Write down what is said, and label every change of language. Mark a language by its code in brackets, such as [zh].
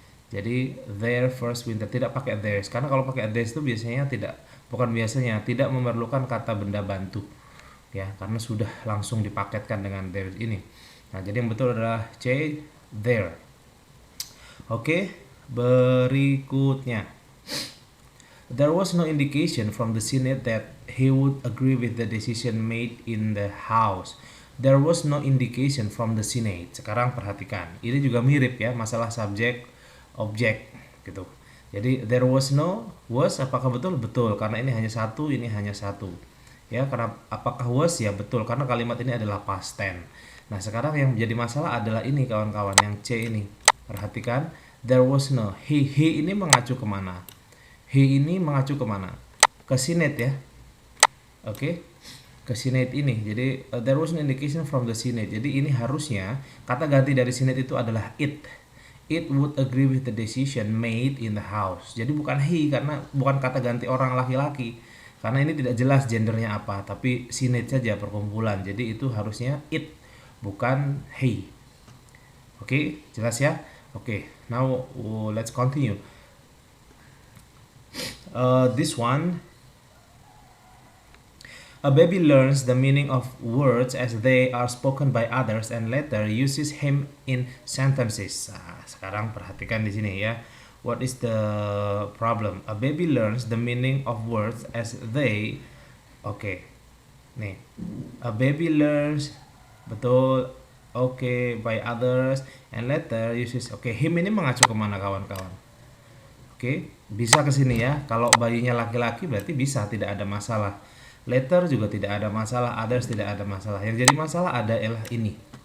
[id] Jadi [en] their first winter, [id] tidak pakai theirs. Karena kalau pakai theirs itu biasanya tidak memerlukan kata benda bantu. Ya, karena sudah langsung dipaketkan dengan theirs ini. Nah, jadi yang betul adalah C, their. Oke, berikutnya. [en] There was no indication from the Senate that he would agree with the decision made in the House. There was no indication from the Senate. [id] Sekarang perhatikan, ini juga mirip ya, masalah subjek, objek gitu. Jadi [en] there was no, [id] was apakah betul? Betul, karena ini hanya satu, ini hanya satu. Ya, karena apakah was? Ya betul, karena kalimat ini adalah past tense. Nah, sekarang yang menjadi masalah adalah ini kawan-kawan, yang C ini. Perhatikan, [en] there was no. [id] He ini mengacu kemana? He ini mengacu kemana? Ke Senate ya. Oke, ke Senate ini. [en] Jadi there was no indication from the Senate. [id] Jadi ini harusnya kata ganti dari Senate itu adalah it. [en] It would agree with the decision made in the House. [id] Jadi bukan he, karena bukan kata ganti orang laki-laki. Karena ini tidak jelas gendernya apa, tapi Senate saja, perkumpulan. Jadi itu harusnya it, bukan he. Oke, jelas ya? [en] Oke, now let's continue. This one, a baby learns the meaning of words as they are spoken by others and later uses him in sentences. [id] Nah, sekarang perhatikan di sini ya. [en] What is the problem? A baby learns the meaning of words as they. Oke. Nih. A baby learns, [id] betul. [en] Oke, by others and later uses. [id] Oke, him ini mengacu kemana kawan-kawan? Oke, bisa ke sini ya. Kalau bayinya laki-laki berarti bisa, tidak ada masalah. Later juga tidak ada masalah, others tidak ada masalah. Yang jadi masalah adalah ini.